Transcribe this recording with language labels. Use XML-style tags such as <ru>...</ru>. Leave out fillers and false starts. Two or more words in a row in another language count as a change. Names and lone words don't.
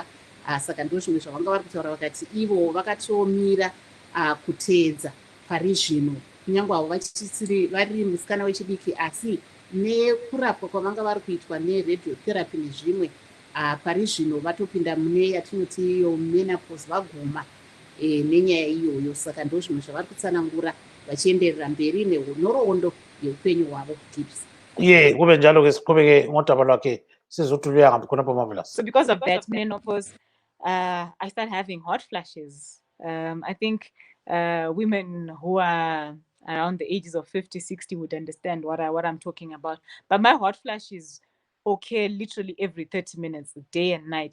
<sn>Saka ndo zvimwe zvavanga vari kutaura vakati ivo vakatomira kuteedza pari zvino, kunyange avo vachisiri vari musikana wechidiki, asi nekurapwa kwavanga vari kuitwa neradiotherapy nezvimwe pari zvino vatopinda mune yatinoti iyo menopause, vaguma nenyaya iyoyo. Saka ndo zvimwe zvavari kutsanangura vachienderera mberi nenhoroondo yeupenyu hwavo tips.</sn> <nd>Kube njalo-ke siqhubeke ngodaba lwakhe sizothi luya ngaphi khonapho Marvelous.</nd> <en>So because of that menopause, I started having hot flashes. I think women who are around the ages of 50, 60 would understand what I'm talking about. But my hot flashes occur literally every 30 minutes, day and night.</en>